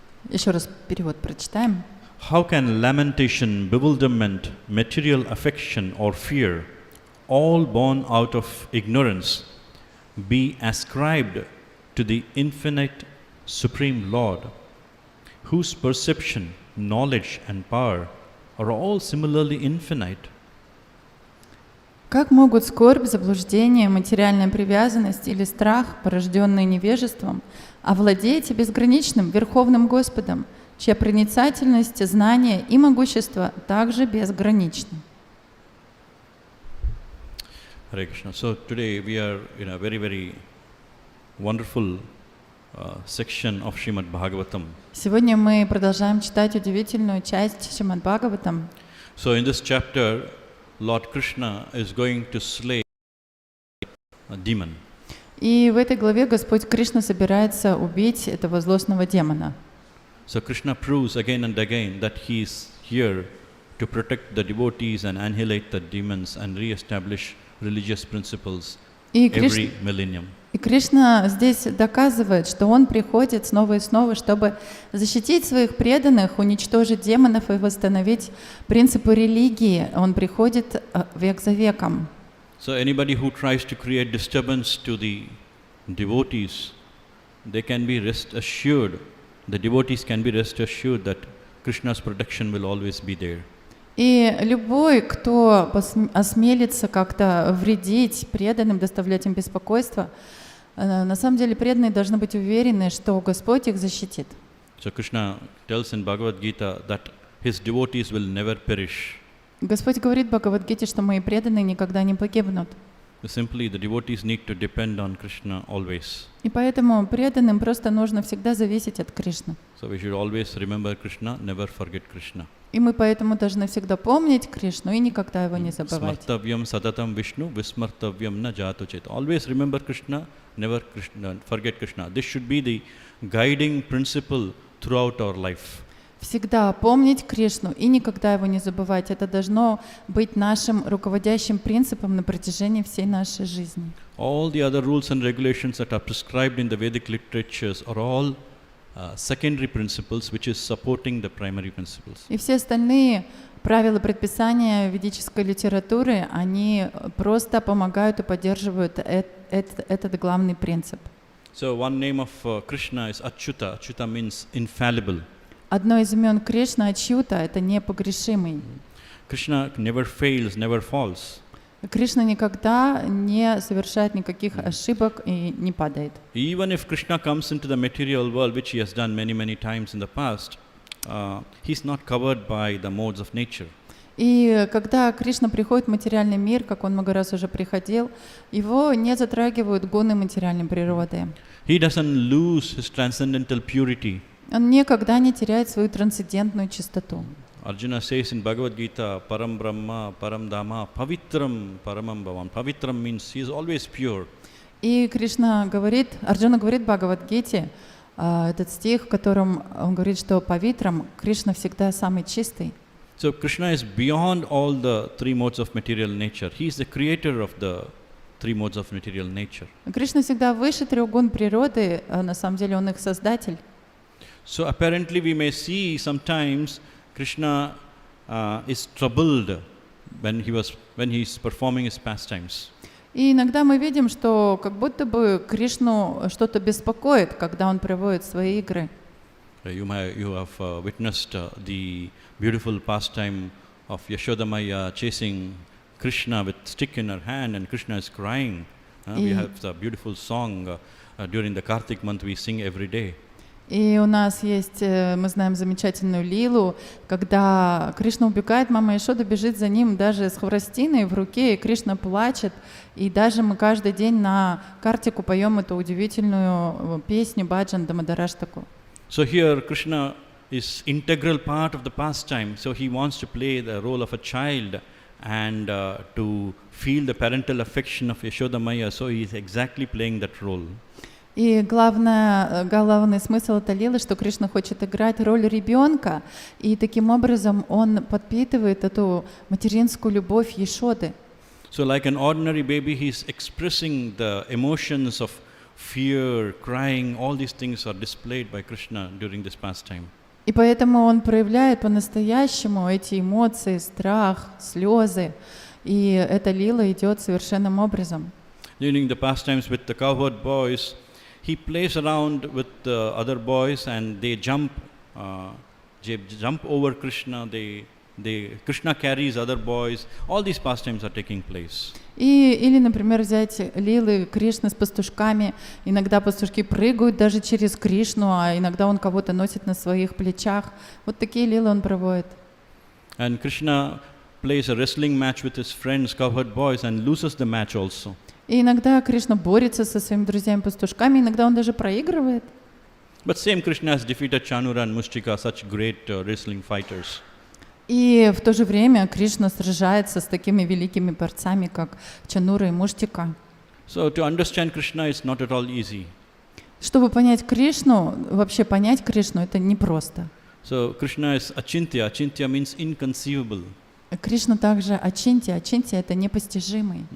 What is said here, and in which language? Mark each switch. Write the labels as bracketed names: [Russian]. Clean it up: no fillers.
[Russian] Еще раз перевод прочитаем. [English] How can lamentation, bewilderment, material affection or fear, all born out of ignorance, be ascribed to the infinite Supreme Lord, whose perception, knowledge and power are all similarly infinite? [Russian] Как могут скорбь, заблуждение, материальная привязанность или страх, порожденные невежеством, овладеть безграничным Верховным Господом, чья проницательность, знание и могущество также безграничны? [English] Hare Krishna. So today we are in a very, very wonderful section of Shrimad Bhagavatam. [Russian] Сегодня мы продолжаем читать удивительную часть Шримад Бхагаватам. [English] So in this chapter, Lord Krishna is going to slay a demon. [Russian] И в этой главе Господь Кришна собирается убить этого злостного демона. [English] So Krishna proves again and again that he is here to protect the devotees and annihilate the demons and re-establish religious principles every millennium. [Russian] И Кришна здесь доказывает, что Он приходит снова и снова, чтобы защитить своих преданных, уничтожить демонов и восстановить принципы религии. Он приходит век за веком. [English] So anybody who tries to create disturbance to the devotees, they can be rest assured, the devotees can be rest assured that Krishna's protection will always be there. [Russian] И любой, кто осмелится как-то вредить преданным, доставлять им беспокойство, на самом деле преданные должны быть уверены, что Господь их защитит. [English] So Krishna tells in Bhagavad Gita that his devotees will never perish. [Russian] Господь говорит в Бхагавад-гите, что мои преданные никогда не погибнут. [English] Simply, the devotees need to depend on Krishna always. [Russian] И поэтому преданным просто нужно всегда зависеть от Кришны. [English] So we should always remember Krishna, never forget Krishna. [Russian] И мы поэтому должны всегда помнить Кришну и никогда его не забывать. [Sanskrit] Smartavyam sadatam Vishnu, vismartavyam na jatu chet. [English] Always remember Krishna, never forget Krishna. This should be the guiding principle throughout our life. [Russian] Всегда помнить Кришну и никогда его не забывать. Это должно быть нашим руководящим принципом на протяжении всей нашей жизни. [English] All the other rules and regulations that are prescribed in the Vedic literatures are all secondary principles which is supporting the primary principles. [Russian] И все остальные правила предписания ведической литературы, они просто помогают и поддерживают этот главный принцип. [English] So one name of Krishna is Achyuta. Achyuta means infallible. [Russian] Одно из имен Кришна Ачьюта — это непогрешимый. [English] Krishna never fails, never falls. [Russian] Кришна никогда не совершает никаких ошибок и не падает. [English] Even if Krishna comes into the material world, which he has done many times in the past, he's not covered by the modes of nature. [Russian] И когда Кришна приходит в материальный мир, как он много раз уже приходил, его не затрагивают гуны материальной природы. [English] He doesn't lose his transcendental purity. [Russian] Он никогда не теряет свою трансцендентную чистоту. [English] Arjuna says in Bhagavad Gita, [Sanskrit] Param Brahma, Param Dhamma, Pavitram Paramam Bhavan. [English] Pavitram means he is always pure. [Russian] И Кришна говорит, Арджуна говорит в Бхагавад-гите, этот стих, в котором он говорит, что павитрам Кришна всегда самый чистый. [English] So Krishna is beyond all the three modes of material nature. He is the creator of the three modes of material nature. [Russian] Кришна всегда выше трех гун природы, на самом деле он их создатель. [English] So apparently we may see sometimes Krishna is troubled when he is performing his pastimes. [Russian] И иногда мы видим, что как будто бы Кришну что-то беспокоит, когда он проводит свои игры. [English] You have witnessed the beautiful pastime of Yashoda Maya chasing Krishna with stick in her hand, and Krishna is crying. We have the beautiful song during the Kartik month we sing every day. [Russian] И у нас есть, мы знаем замечательную лилу, когда Кришна убегает, мама Яшода бежит за ним даже с хворостиной в руке, и Кришна плачет. И даже мы каждый день на Картику поем эту удивительную песню Баджан Дамадараштаку. [English] So here Krishna is integral part of the pastime. So he wants to play the role of a child and to feel the parental affection of Yashoda Maya. So he is exactly playing that role. [Russian] И главный смысл этой лилы, что Кришна хочет играть роль ребенка, и таким образом он подпитывает эту материнскую любовь Яшоды. [English] So like an ordinary baby, he is expressing the emotions of fear, crying, all these things are displayed by Krishna during this pastime. [Russian] И поэтому он проявляет по-настоящему эти эмоции, страх, слезы, и эта лила идет совершенным образом. [English] During the pastimes with the cowherd boys, he plays around with the other boys and they jump over Krishna. Krishna carries other boys. All these pastimes are taking place. [Russian] Или, например, взять лилы Кришны с пастушками. Иногда пастушки прыгают даже через Кришну, а иногда он кого-то носит на своих плечах. Вот такие лилы он проводит. [English] And Krishna plays a wrestling match with his friends, cowherd boys, and loses the match also. [Russian] И иногда Кришна борется со своими друзьями-пастушками, иногда он даже проигрывает. [English] But same Krishna has defeated Chanura and Mushtika, such great wrestling fighters. [Russian] И в то же время Кришна сражается с такими великими борцами, как Чанура и Муштика. [English] So to understand Krishna is not at all easy. [Russian] Чтобы понять Кришну, вообще понять Кришну, это непросто. [English] So Krishna is Achintya. Achintya means inconceivable. [Russian] Кришна также Ачинтия. Ачинтия — это непостижимый.